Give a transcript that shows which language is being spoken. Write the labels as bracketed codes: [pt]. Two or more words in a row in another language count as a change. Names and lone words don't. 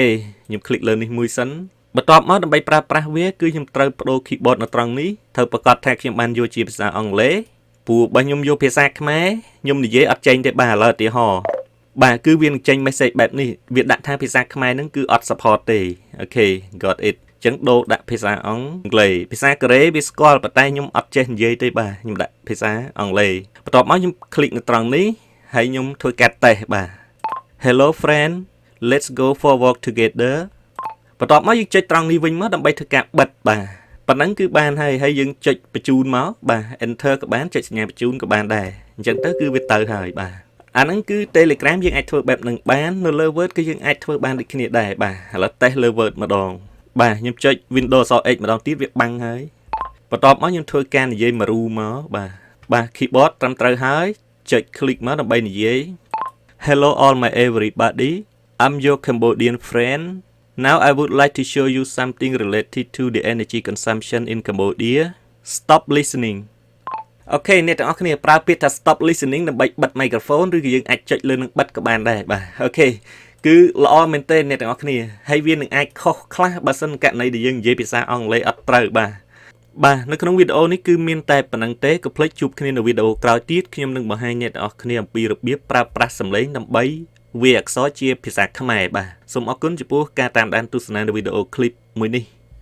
[km] ខ្ញុំคลิกលើនេះមួយសិនបន្ទាប់មកដើម្បីប្រើប្រាស់វាគឺខ្ញុំត្រូវបដូរ keyboard នៅត្រង់នេះត្រូវប្រកាសថាខ្ញុំបានយកជាភាសាអង់គ្លេសព្រោះបើខ្ញុំយកភាសាខ្មែរខ្ញុំនិយាយអត់ចេញទេបាទឥឡូវឧទាហរណ៍បាទគឺវានឹងចេញ message បែបនេះវាដាក់ថា ភាសាខ្មែរហ្នឹងគឺអត់ support ទេអូខេ [en] got it [km] អញ្ចឹងដូរដាក់ភាសាអង់គ្លេសភាសាកូរ៉េវាស្គាល់ប៉ុន្តែខ្ញុំអត់ចេះនិយាយទេបាទខ្ញុំដាក់ភាសាអង់គ្លេសបន្ទាប់មកខ្ញុំคลิกនៅត្រ ង់នេះហើយខ្ញុំធ្វើការតេស្តបាទ [en] Hello friend let's go for walk together [km] បន្ទាប់មកយើងចុចត្រង់នេះវិញមកដើម្បីធ្វើការបិទបាទប៉ុណ្ណឹងគឺបានហើយយើង ចុចបញ្ជូនមកបាទ enter ក៏បានចុចសញ្ញាបញ្ជូនក៏បានដែរអញ្ចឹងទៅគឺវាទៅហើយបាទអាហ្នឹងគឺ Telegram យើងអាច ធ្វើបែបហ្នឹងបាននៅលើ Word គឺយើងអាចធ្វើបានដូចគ្នាដែរបាទឥឡូវតេស្តលើ Word ម្ដងបាទខ្ញុំចុច Windows X ម្ដងទៀតវាបាំងហើយបន្ទាប់មកខ្ញុំធ្វើការនិយាយមករូមកបាទ keyboard ត្រឹមត្រូវហើយចុច click មកដើម្បីនិយាយ [en] Hello all my everybody I'm your Cambodian friend Now I would like to show you something related to the energy consumption in Cambodia. Stop listening. [km] អូខេអ្នកទាំងអស់គ្នាប្រើពាក្យថា [en] stop listening [km] ដើម្បីបិទ microphone ឬក៏យើងអាចចុចលើនឹងបិទក៏បានដែរបាទអូខេគឺល្អមែនទេអ្នកទាំងអស់គ្នាហើយវានឹងអាចខុសខ្លះបើសិនករណីដែលយើងនិយាយភាសាអង់គ្លេសអត់ត្រូវបាទនៅក្នុងវីដេអូនេះគឺមានតែប៉ុណ្្នឹងទេកុំភ្លេចជួបគ្នានៅវីដេអូក្រោយទៀតខ្ញុំនឹងបង្ហាញអ្នកទាំងអស់គ្នាអំពីរបៀបប្រើប្រាស់សំឡេងដើម្បីវាអក្សរជាភាសាខ្មែរបាទសូមអរគុណចំពោះការតាមដានទស្សនានៅវីដេអូឃ្លីបមួយនេះ